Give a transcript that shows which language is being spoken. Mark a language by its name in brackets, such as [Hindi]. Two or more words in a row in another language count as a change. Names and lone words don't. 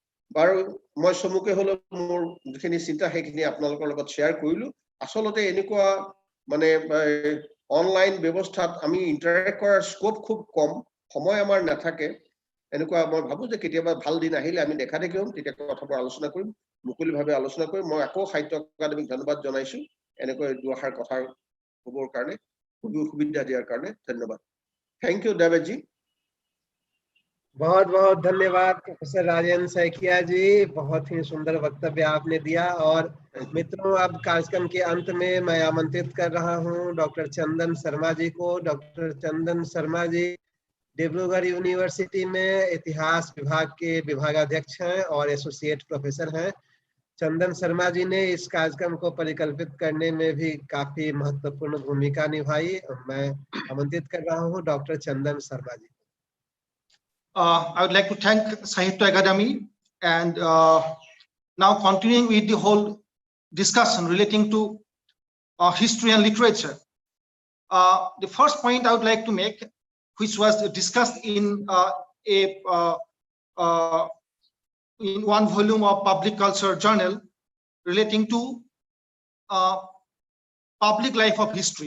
[Assamese] বাৰু মই সমুখে হলো মোৰ যিখিনি চিন্তা সেইখিনি আপোনালোকৰ লগত শ্বেয়াৰ কৰিলো আসলতে এনেকুৱা মানে অনলাইন ব্যৱস্থাত আমি ইন্টাৰেক্ট কৰাৰ স্কোপ খুব কম সময় আমাৰ নাথাকে এনেকুৱা মই ভাবো যে কেতিয়াবা ভাল দিন আহিলে আমি দেখা দেখি হ'ম তেতিয়া কথাবোৰ আলোচনা কৰিম মুকলিভাৱে আলোচনা কৰিম মই আকৌ সাহিত্য একাডেমিক ধন্যবাদ জনাইছো এনেকৈ দুআষাৰ কথা হ'বৰ কাৰণে সুবিধা দিয়াৰ কাৰণে ধন্যবাদ [English] thank you [Assamese] डेविड जी [Hindi] बहुत बहुत धन्यवाद प्रोफेसर राजेंद्र सैकिया जी बहुत ही सुंदर वक्तव्य आपने दिया और मित्रों अब कार्यक्रम के अंत में मैं आमंत्रित कर रहा हूं डॉक्टर चंदन शर्मा जी को डॉक्टर चंदन शर्मा जी डिब्रूगढ़ यूनिवर्सिटी में इतिहास विभाग के विभागाध्यक्ष हैं और एसोसिएट प्रोफेसर हैं चंदन शर्मा जी ने इस कार्यक्रम को परिकल्पित करने में भी काफी महत्वपूर्ण भूमिका निभाई मैं आमंत्रित कर रहा हूं डॉक्टर चंदन शर्मा जी [English] I would like to thank Sahitya Akademi and now continuing with the whole discussion relating to history and literature. The first point I would like to make, which was discussed in in one volume of Public Culture Journal relating to public life of history.